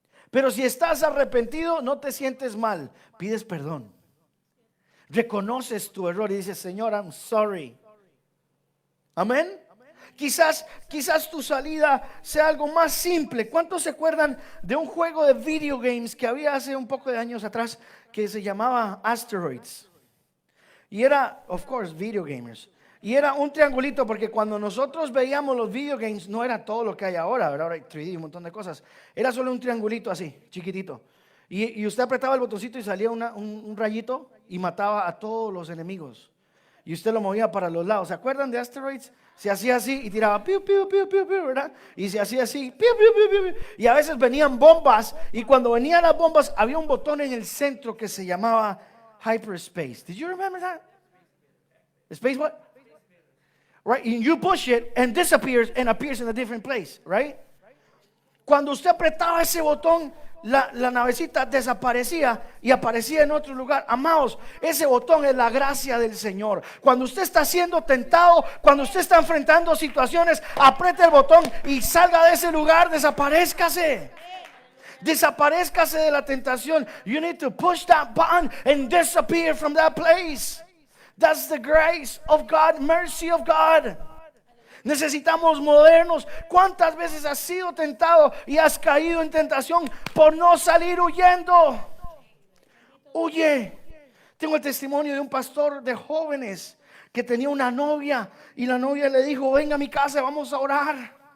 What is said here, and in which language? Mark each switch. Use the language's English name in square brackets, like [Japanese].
[Spanish] Pero si estás arrepentido, no te sientes mal, pides perdón, reconoces tu error y dices, Señor, [English] I'm sorry. [Spanish] Amén. Quizás tu salida sea algo más simple. ¿Cuántos se acuerdan de un juego de video games que había hace un poco de años atrás que se llamaba Asteroids? Y era, [English] of course, video gamers. [Spanish] Y era un triangulito, porque cuando nosotros veíamos los video games no era todo lo que hay ahora, ¿verdad? Ahora hay 3D, un montón de cosas. Era solo un triangulito así, chiquitito. Y usted apretaba el botoncito y salía un rayito y mataba a todos los enemigos. Y usted lo movía para los lados. ¿Se acuerdan de Asteroids? Se hacía así y tiraba piu, piu, piu, piu, piu, ¿verdad? Y se hacía así, piu, piu, piu, piu, piu. Y a veces venían bombas. Y cuando venían las bombas había un botón en el centro que se llamaba hyperspace. [English] Did you remember that? Space what? Right, and you push it and disappears and appears in a different place, right? [Spanish] Cuando usted apretaba ese botón, la navecita desaparecía y aparecía en otro lugar. Amados, ese botón es la gracia del Señor. Cuando usted está siendo tentado, cuando usted está enfrentando situaciones, apriete el botón y salga de ese lugar, desaparezcase. Desaparezcase de la tentación. [English] You need to push that button and disappear from that place. That's the grace of God, mercy of God. [Spanish] Necesitamos movernos. ¿Cuántas veces has sido tentado y has caído en tentación por no salir huyendo? Huye. Tengo el testimonio de un pastor de jóvenes que tenía una novia y la novia le dijo: venga a mi casa, vamos a orar.